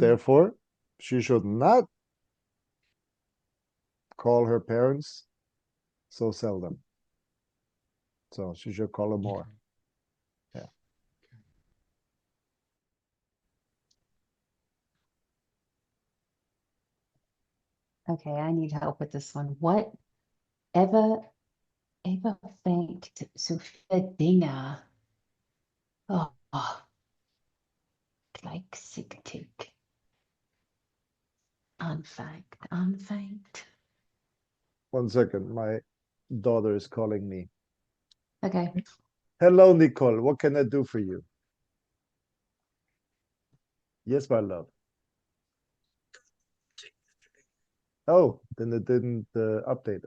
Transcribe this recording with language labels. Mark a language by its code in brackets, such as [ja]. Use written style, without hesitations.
[en] therefore, she should not call her parents so seldom. So she should call them more. Yeah. Okay, I need help with this one. What [de] Eva fängt so viele Dinge oh, gleichzeitig anfängt. [en] 1 second, my daughter is calling me. Okay. Hello, Nicole. What can I do for you? Yes, my love. Oh, then it didn't update.